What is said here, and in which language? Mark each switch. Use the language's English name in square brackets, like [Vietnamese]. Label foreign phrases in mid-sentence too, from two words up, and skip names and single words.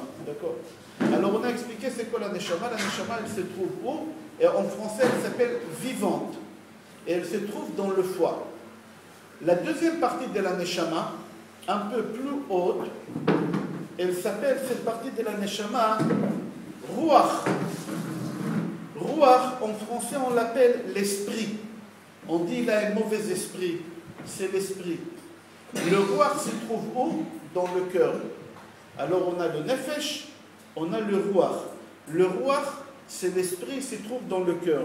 [French] D'accord? Alors on a expliqué c'est quoi la neshama. La neshama, elle se trouve où? Et en français, elle s'appelle vivante. Et elle se trouve dans le foie. La deuxième partie de la neshama, un peu plus haute, elle s'appelle, cette partie de la neshama, ruach. Ruach, en français, on l'appelle l'esprit. On dit il a un mauvais esprit, c'est l'esprit. Le ruach se trouve où? Dans le cœur. Alors on a le nefesh, on a le ruach. Le ruach, c'est l'esprit, il se trouve dans le cœur.